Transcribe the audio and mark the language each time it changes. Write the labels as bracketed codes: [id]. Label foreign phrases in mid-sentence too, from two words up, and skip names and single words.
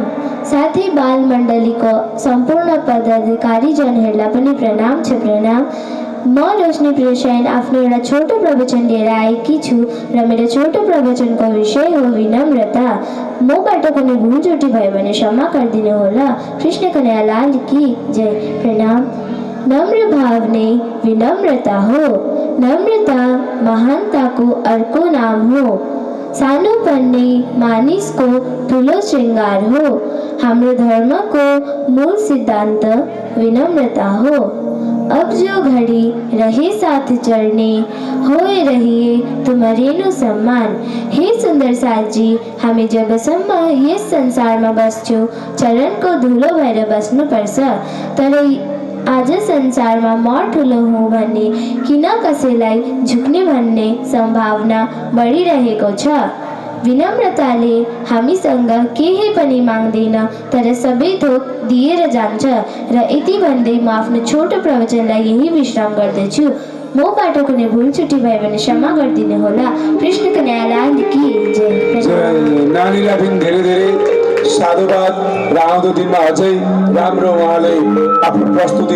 [ne] साथै बाल मण्डलीको सम्पूर्ण पदाधिकारी जनहरूलाई पनि प्रणाम छ। प्रणाम। म रोशनी प्रियशयन आफ्नो एउटा छोटो प्रवचन लिएर आएकी छु र मेरो छोटो प्रवचनको विषय हो विनम्रता। मबाट कुनै भुलचुटी भयो भने क्षमा गरिदिनु होला। [hi] कृष्ण कन्हैया लाल की जय। [ne] प्रणाम। नम्र भाव नै विनम्रता हो। नम्रता महानताको अर्को नाम हो। सानोपन नै मानिसको ठुलो श्रृङ्गार हो। हाम्रो धर्मको मूल सिद्धान्त विनम्रता हो। [hi] अब जो घड़ी रहे साथ चढ़ने, होए रहिए तुम्हारेनु सम्मान। [ne] हे सुन्दर साथजी, हामी जबसम्म यस संसारमा बस्छौँ चरणको धुलो भएर बस्नुपर्छ। तर आज संसारमा म ठुलो हुँ भन्ने किन कसैलाई झुक्ने भन्ने सम्भावना बढिरहेको छ। विनम्रताले हामीसँग केही पनि माग्दैन तर सबै थोक दिएर जान्छ। र यति भन्दै म आफ्नो छोटो प्रवचनलाई यही विश्राम गर्दछु। मबाट कुनै भुल छुट्टी भयो भने क्षमा गरिदिनु होला। [hi] कृष्ण कन्हैया लाल की जय। [ne] नानीलाई पनि धेरै धेरै साधुवाद र आउँदो दिनमा अझै राम्रो उहाँले आफ्नो प्रस्तुति